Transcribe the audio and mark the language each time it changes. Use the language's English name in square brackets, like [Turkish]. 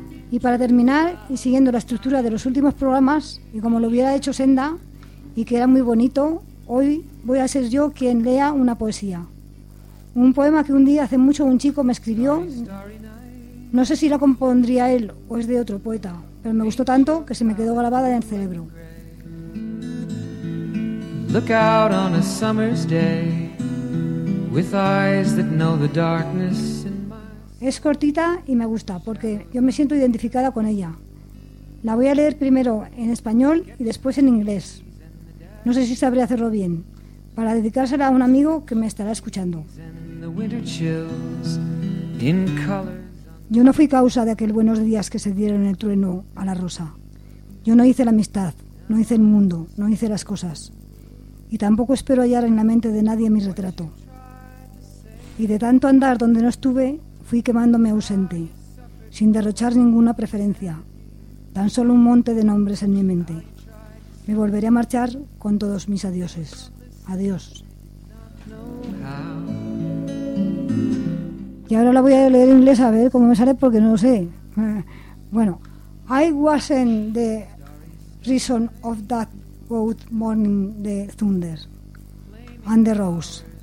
[Spanish] Y para terminar, y siguiendo la estructura de los últimos programas, y como lo hubiera hecho Senda, y que era muy bonito, hoy voy a ser yo quien lea una poesía. Un poema que un día hace mucho un chico me escribió. No sé si la compondría él o es de otro poeta, pero me gustó tanto que se me quedó grabada en el cerebro. [English] Look out on a summer's day with eyes that know the darkness. [Spanish] Es cortita y me gusta porque yo me siento identificada con ella. La voy a leer primero en español y después en inglés. No sé si sabré hacerlo bien, para dedicársela a un amigo que me estará escuchando. Yo no fui causa de aquel buenos días que se dieron el trueno a la rosa. Yo no hice la amistad, no hice el mundo, no hice las cosas. Y tampoco espero hallar en la mente de nadie mi retrato. Y de tanto andar donde no estuve, fui quemándome ausente, sin derrochar ninguna preferencia, tan solo un monte de nombres en mi mente. Me volveré a marchar con todos mis adioses. Adiós. Y ahora la voy a leer en inglés a ver cómo me sale, porque no lo sé. [English] Bueno, I wasn't the reason of that cold morning, the thunder and the rose.